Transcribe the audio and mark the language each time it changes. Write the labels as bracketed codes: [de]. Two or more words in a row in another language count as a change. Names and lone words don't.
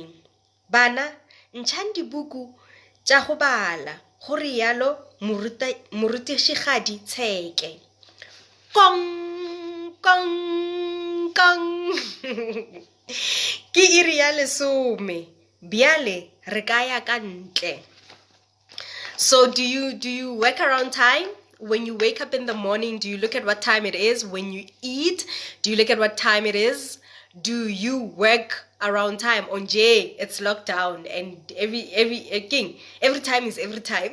[nso] Bana, ntšhang dibuku tša go bala. Go rialo morutitshigadi tsheke. Kong, kong, kong. Ke iri ya lesome. Biale re kaya ka ntle. [en] So do you work around time? When you wake up in the morning, do you look at what time it is? When you eat, do you look at what time it is? Do you work around time? On J, it's lockdown, and every time is every time.